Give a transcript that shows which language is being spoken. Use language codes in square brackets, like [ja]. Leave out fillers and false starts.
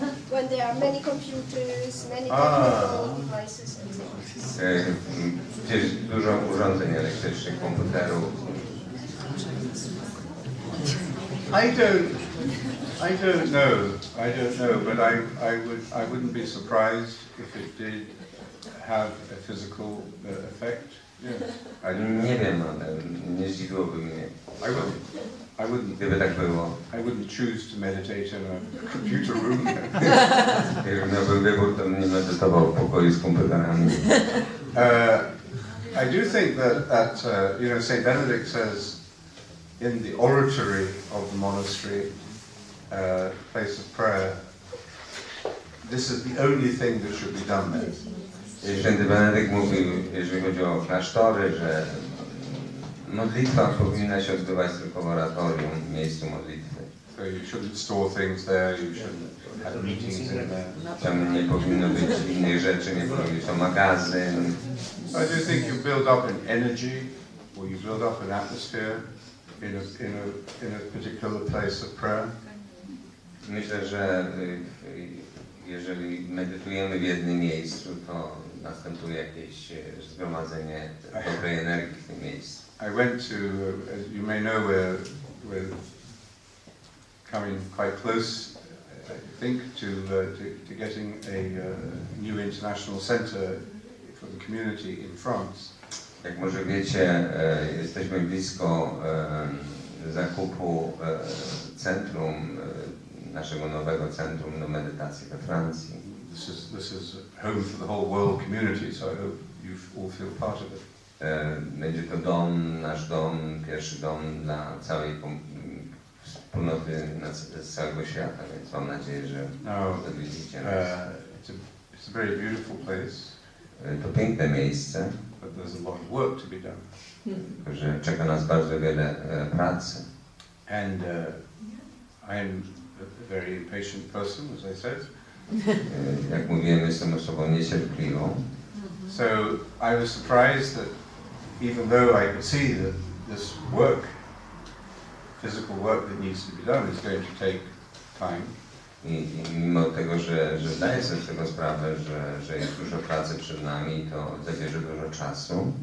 [en] When there are many computers, many technical devices and things. [pl] Gdzieś dużo urządzeń elektrycznych, komputerów. [en] I don't know, but I wouldn't be surprised if it did have a physical effect. [pl] Ale nie wiem, ale nie zdziwiłoby mnie. [en] I wouldn't. [pl] Gdyby tak było. [en] I wouldn't choose to meditate in a computer room. [pl] Gdybym miałby wybór, to nie medytował w pokoju z komputerami. [en] I do think that Saint Benedict says in the oratory of the monastery, place of prayer, this is the only thing that should be done there. [pl] Święty Benedykt mówił, jeżeli chodzi o klasztory, że modlitwa powinna się odbywać tylko w oratorium, w miejscu modlitwy. [en] So you shouldn't store things there, you shouldn't have meetings in there. [pl] Tam nie powinno być innych rzeczy, nie powinno być to magazyn. [en] I do think you build up an energy, or you build up an atmosphere in a particular place of prayer. [pl] Myślę, że jeżeli medytujemy w jednym miejscu, to następuje jakieś zgromadzenie dobrej energii w tym miejscu. [en] I went to, as you may know, we're coming quite close, I think, to getting a new international centre for the community in France. [pl] Jak może wiecie, jesteśmy blisko zakupu centrum, naszego nowego centrum do medytacji we Francji. [en] This is home for the whole world community, so I hope you all feel part of it. [pl] Będzie to dom, nasz dom, pierwszy dom dla całej wspólnoty z całego świata, więc mam nadzieję, że odwiedzicie nas. [en] It's a very beautiful place. [pl] To piękne miejsce, [en] but there's a lot of work to be done. [pl] Że czeka nas bardzo wiele pracy. [en] And I am a very patient person, as I said. [pl] Jak mówiłem, jestem osobą niecierpliwą. [en] So I was surprised that even though I could see that this work, physical work that needs to be done is going to take time. [pl] I mimo tego, że zdaję sobie z tego sprawę, że jest dużo pracy przed nami, to zabierze dużo czasu.